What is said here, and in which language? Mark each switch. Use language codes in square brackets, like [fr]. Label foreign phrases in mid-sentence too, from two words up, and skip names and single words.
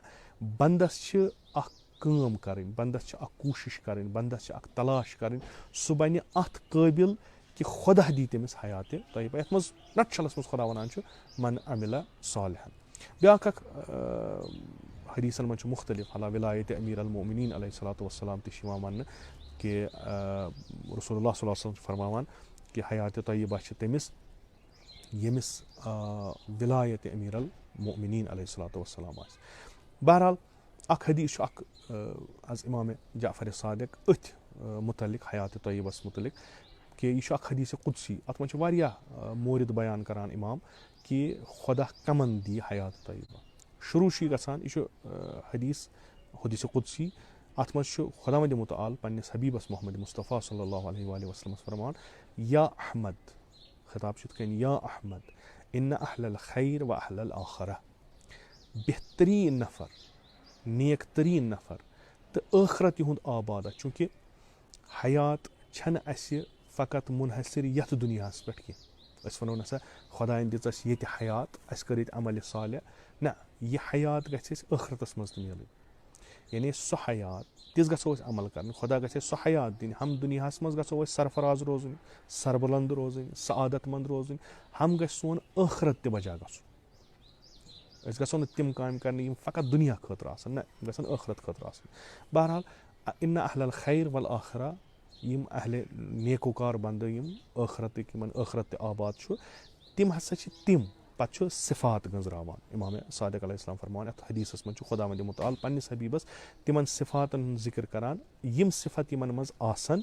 [ks] بنٛدس چھِ اکھ کٲم کرٕنۍ بنٛدس چھِ اکھ کوٗشش کرٕنۍ بنٛدس چھِ اکھ تلاش کرٕنۍ سُہ بنہِ اتھ قٲبِل کہِ خۄدا دی تٔمِس حیاتِ طیبہ. یتھ منٛز نٹشلس منٛز خۄدا ونان چھُ [ar] من عمل صالحن. [ks] بیاکھ اکھ حدیٖثن منٛز چھُ مُختٔلِف حالہ ولایتِ امیٖر المومنیٖن [ar] علیہ الصلوۃ والسلام [ks] تہِ چھِ یِوان وننہٕ کہِ رسول اللہ [ar] صلی اللہ علیہ وسلم [ks] چھُ فرماوان کہِ حیاتِ طیبہ چھِ تٔمِس ییٚمِس ولایتِ امیٖر المومنیٖن [ar] علیہ الصلوۃ والسلام [ks] آسہِ. بہرحال اکھ حدیٖث چھُ اکھ حظ اِمامِ جعفر صادق أتھۍ مُتعلق حیاتِ طیبس مُتعلق کہِ یہِ چھُ اکھ حدیٖثِ قُدسی. اتھ منٛز چھِ واریاہ مورد بیان کران اِمام کہِ خۄدا کمن دی حیاتِ طیبہ. شروٗع چھُ یہِ گژھان یہِ چھُ حدیٖث قُدسی اَتھ منٛز چھُ خۄداوندِ مُتعال پنٛنِس حبیٖبس محمد مُصطفیٰ [ar] صلی اللہ علیہ وسلمس [ks] فرمان [ar] یا احمد، [ks] خطاب چھُ یِتھ کٔنۍ [ar] یا احمد اِنَّ اہل الخیر و اہل الآخرہ، [ks] بہتریٖن نفر، نیک تریٖن نفر تہٕ ٲخرت یِہُنٛد آباد. چوٗنٛکہِ حیات چھَنہٕ اَسہِ فقط مُنحصر یَتھ دُنیاہَس پٮ۪ٹھ کینٛہہ. أسۍ وَنو نسا خۄدایَن دِژ اَسہِ ییٚتہِ حیات، اَسہِ کٔر ییٚتہِ عملہِ صالح. نہ، یہِ حیات گژھِ اَسہِ ٲخرتَس منٛز تہِ میلٕنۍ. یعنی سۄ حیات تِژھ گژھو أسۍ عمل کَرٕنۍ، خۄدا گژھِ اَسہِ سۄ حیات دِنۍ. ہم دُنیاہَس منٛز گژھو أسۍ سرفراز روزٕنۍ، سربلنٛد روزٕنۍ، سعادت منٛد روزٕنۍ. ہم گژھِ سون ٲخرت تہِ بجا گژھُن. أسۍ گژھو نہٕ تِم کامہِ کَرنہِ یِم فقط دُنیا خٲطرٕ آسان، نہ، یِم گژھن ٲخرت خٲطرٕ آسٕنۍ. [ar] بہرحال اِنَّ اہل الخیر والآخرہ، [ks] یِم اہلِ نیکوکار بنٛدٕ یِم ٲخرتٕکۍ، یِمن ٲخرت تہِ آباد چھُ، تِم ہسا چھِ تِم. پتہٕ چھُ صفات گٔنٛزراوان امامِ صادق [ar] علیہ السلام [ks] فرماوان یَتھ حدیٖثس منٛز چھُ خۄداوندِ مُتعال پنٛنِس حبیٖبس تِمن صفاتن ہُنٛد ذِکر کران یِم صفت یِمن منٛز آسن.